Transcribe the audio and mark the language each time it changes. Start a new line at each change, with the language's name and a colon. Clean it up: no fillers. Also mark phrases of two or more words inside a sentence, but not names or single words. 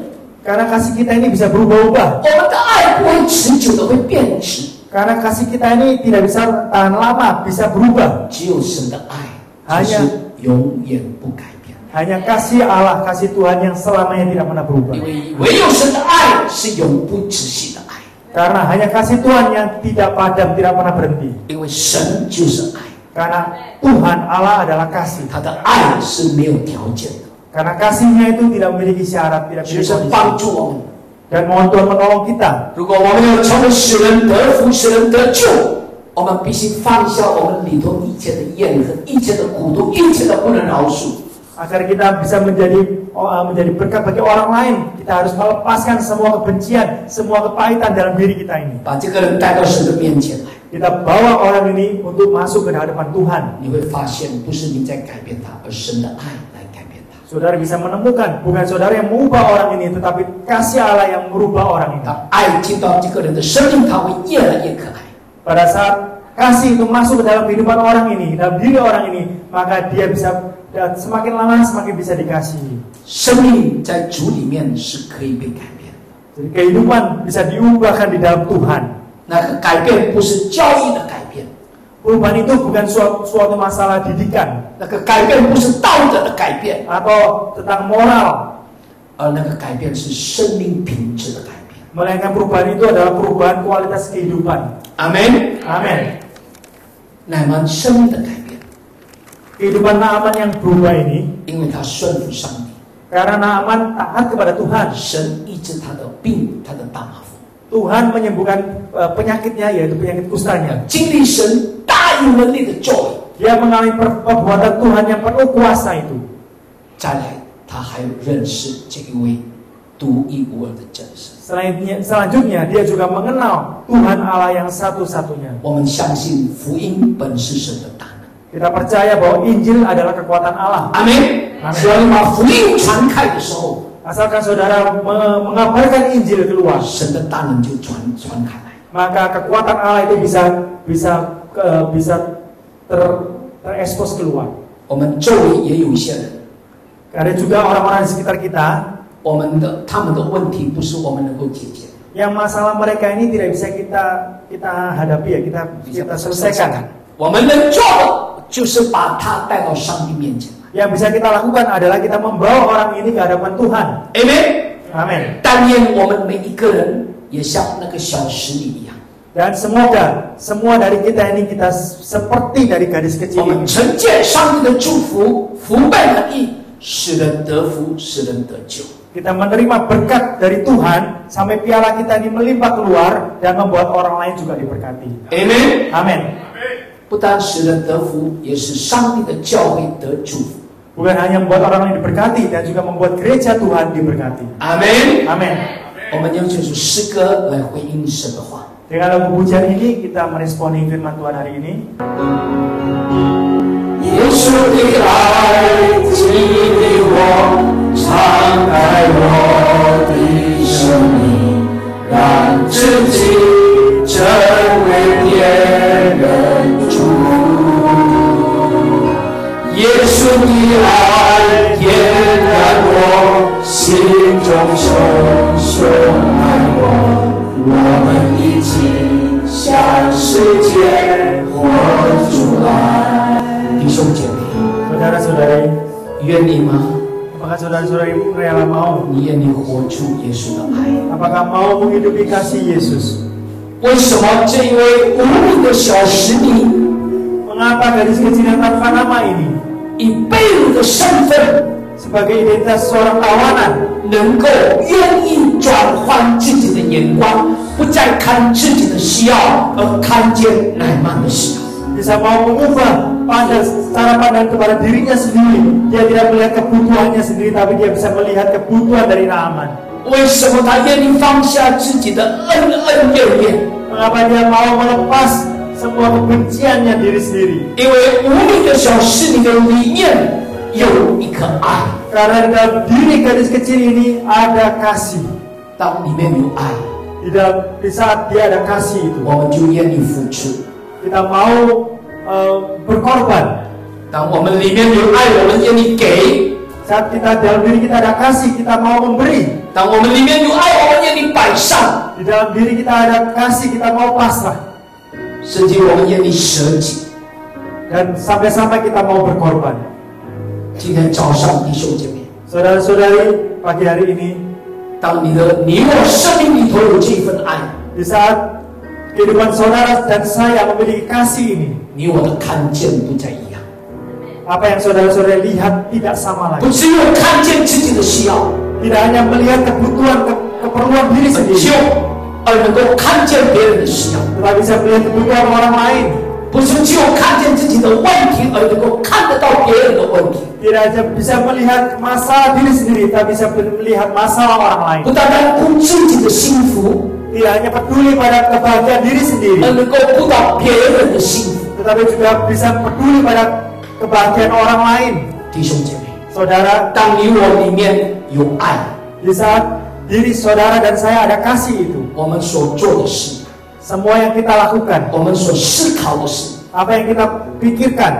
Indonesian: Karena kasih kita ini bisa berubah-ubah.
Chinese: 我们的爱不会持久的会变质。
Indonesian: Karena kasih kita ini tidak bisa tahan lama, bisa berubah.
Chinese: 只有神的爱就是永远不改变。
Indonesian: Hanya kasih Allah, kasih Tuhan yang selamanya tidak pernah berubah.
Chinese: 因为唯有神的爱是永不止息的爱。
Indonesian: Karena hanya kasih Tuhan yang tidak padam, tidak pernah berhenti.
Chinese: 因为神就是爱，
Indonesian: Karena Tuhan Allah adalah kasih.
Chinese: 他的爱是没有条件的，
Indonesian: Karena kasihnya itu tidak memiliki syarat, tidak
Chinese: 只
Indonesian: memiliki
Chinese: 是
Indonesian: kondisi.
Chinese: 帮助我们。
Indonesian: Dan mohon Tuhan menolong kita.
Chinese: 如果我们要成为使人得福、使人得救，我们必须放下我们里头一切的怨恨、一切的苦毒、一切的不能饶恕。
Indonesian: Agar kita bisa menjadi berkat bagi orang lain, kita harus melepaskan semua kebencian, semua kepahitan dalam diri kita ini.
Chinese: 把这个人带到神的面前来，
Indonesian: Kita bawa orang ini untuk masuk ke hadapan Tuhan.
Chinese: 你会发现，不是你在改变他，而神的爱来改变他。
Indonesian: Saudara bisa menemukan, bukan saudara yang mengubah orang ini, tetapi kasih Allah yang merubah orang ini.
Chinese: 当爱进到这个人的生命，他会越来越可爱。
Indonesian: Pada saat kasih itu masuk ke dalam kehidupan orang ini, dalam diri orang ini, maka dia bisa semakin lama semakin bisa dikasihi.
Chinese: 生命在主里面是可以被改变的。
Indonesian: Jadi kehidupan bisa diubahkan di dalam Tuhan.
Chinese: 那个改变不是教义的改变，
Indonesian: Perubahan itu bukan suatu masalah didikan
Chinese: 那个改变不是道德的改变，
Indonesian: atau tentang moral,
Chinese: 而那个改变是生命品质的改变。
Indonesian: melainkan perubahan itu adalah perubahan kualitas kehidupan.
Chinese: 阿门。
Indonesian: Amin.
Chinese: 乃曼生命的改变，
Indonesian: Kehidupan Naaman yang berubah ini
Chinese: 因为他顺服上帝，
Indonesian: karena Naaman taat kepada Tuhan.
Chinese: 神医治他的病，他的大麻风，
Indonesian: Tuhan menyembuhkan penyakitnya, yaitu penyakit kustanya.
Chinese: 经历神大有能力的救恩。
Indonesian: Dia mengalami perbuatan Tuhan yang penuh kuasa itu.
Chinese: 再来，他还有认识这一位独一无二的真神。
Indonesian: Selanjutnya dia juga mengenal Tuhan Allah yang satu-satunya.
Chinese: 我们相信福音本是神的大能。
Indonesian: Kita percaya bahwa Injil adalah kekuatan Allah.
Chinese: 阿门。只要你把福音传开的时候，
Indonesian: Asalkan saudara mengabarkan Injil keluar,
Chinese: 神的大能就传开来。
Indonesian: maka kekuatan Allah itu bisa terekspos keluar.
Chinese: 我们周围也有一些人，
Indonesian: Ada juga orang-orang di sekitar kita
Chinese: 他们的问题不是我们能够解决，
Indonesian: yang masalah mereka ini tidak bisa kita hadapi ya, kita selesaikan.
Chinese: 我们能做的就是把他带到上帝面前。
Indonesian: Yang bisa kita lakukan adalah kita membawa orang ini ke hadapan Tuhan.
Chinese: Amen。
Indonesian: Amin.
Chinese: 但愿我们每一个人也像那个小石里一样，
Indonesian: Dan semoga semua dari kita ini kita seperti dari gadis
Chinese: 我
Indonesian: kecil
Chinese: 们
Indonesian: ini.
Chinese: 承接上帝的祝福，福杯合一，使人得福，使人得救。
Indonesian: Kita menerima berkat dari Tuhan sampai piala kita ini melimpah keluar dan membuat orang lain juga diberkati.
Chinese: Amen。
Indonesian: Amin.
Chinese: 不单使人得福，也使上帝的教会得祝福。
Indonesian: Bukan hanya membuat orang lain diberkati dan juga membuat gereja Tuhan diberkati.
Chinese: Amen。
Indonesian: Amin.
Chinese: 我们用这首诗歌来回应神的话。
Indonesian: Dengan lagu pujian ini kita meresponi firman Tuhan hari ini.
Chinese: 耶稣的爱激励我，敞开我的生命，让自己成为别人主。耶稣的爱点燃我心中熊熊爱我，我们一起向世界活出来。弟兄姐妹，
Indonesian: Saudara-saudari,
Chinese: 愿意吗？
Indonesian: apakah saudara-saudari rela mau?
Chinese: 你愿意活出耶稣的爱？
Indonesian: Apakah mau menghidupi kasih Yesus?
Chinese: 为什么这一位无名的小石泥，
Indonesian: Mengapa gadis kecil yang tanpa nama ini
Chinese: 以被掳的身份，
Indonesian: sebagai identitas seorang tawanan
Chinese: 能够愿意转换自己的眼光，不再看自己的需要，而看见乃曼的需要？
Indonesian: bisa mau mengubah cara pandang kepada dirinya sendiri. Dia tidak melihat kebutuhannya sendiri, tapi dia bisa melihat kebutuhan dari Naaman.
Chinese: 为什么他愿意放下自己的恩怨怨？
Indonesian: Mengapa dia mau melepas semua kebenciannya diri sendiri?
Chinese: 因为无名的小石泥的里面有一颗爱。
Indonesian: Karena di dalam diri gadis kecil ini ada kasih.
Chinese: 当里面有爱，
Indonesian: Di saat dia ada kasih itu,
Chinese: 我们就愿意付出。
Indonesian: kita mau berkorban.
Chinese: 当我们里面有爱，我们愿意给；
Indonesian: Saat kita dalam diri kita ada kasih, kita mau memberi.
Chinese: 当我们里面有爱，我们愿意摆上；
Indonesian: Di dalam diri kita ada kasih, kita mau pasrah.
Chinese: 甚至我们愿意舍己。
Indonesian: Dan sampai-sampai kita mau berkorban.
Chinese: 今天早上，弟兄姐妹，
Indonesian: Saudara-saudari, pagi hari ini,
Chinese: 当你我生命里头有这份爱，
Indonesian: di saat kehidupan saudara dan saya memiliki kasih ini,
Chinese: 你我的看见不再一样，
Indonesian: apa yang saudara-saudara lihat tidak sama
Chinese: 不
Indonesian: lagi.
Chinese: 只有看见自己的需要，
Indonesian: Tidak hanya melihat kebutuhan, keperluan diri
Chinese: 很
Indonesian: sendiri,
Chinese: 久，而能够看见别人的需要，
Indonesian: tetapi bisa melihat kebutuhan orang lain.
Chinese: 不是只有看见自己的问题，而能够看得到别人的问题。
Indonesian: Tidak hanya bisa melihat masalah diri sendiri, tapi bisa melihat masalah orang lain.
Chinese: 不单单顾自己的幸福，
Indonesian: Tidak hanya peduli pada kebahagiaan diri sendiri,
Chinese: 而能够顾到别人的幸福。
Indonesian: tetapi juga bisa peduli pada kebahagiaan orang lain.
Chinese: 弟兄姐妹，
Indonesian: Saudara,
Chinese: 当你我里面有爱，
Indonesian: di saat diri saudara dan saya ada kasih itu,
Chinese: 我们所做的事，
Indonesian: semua yang kita lakukan,
Chinese: 我们所思考的事，
Indonesian: apa yang kita pikirkan,